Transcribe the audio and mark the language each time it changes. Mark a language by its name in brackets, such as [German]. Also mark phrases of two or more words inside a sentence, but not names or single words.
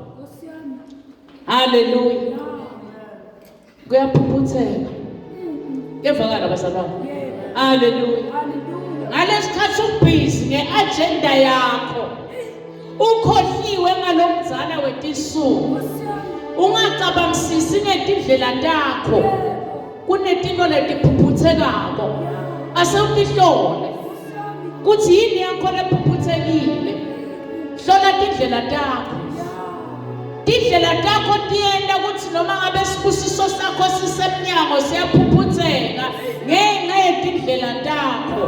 [Swati] Haleluya. Kuyaphuphutheka. Kuyavakala bazalwane. Haleluya. Ngalesikhathi ubhizi ngeagenda yakho, ukhohliwe ngalomzala wetisuku, ungacabangisisi ngetindlela takho, kunetinto letiphuphuthekako, ase utihlole kuthi yini yakho lephuphuthekile. Hlola tindlela takho. Tindlela takho tiyenda ukuthi noma ngabe sibusiso sakho sisemnyango siyaphuphutheka ngenxa yetindlela takho.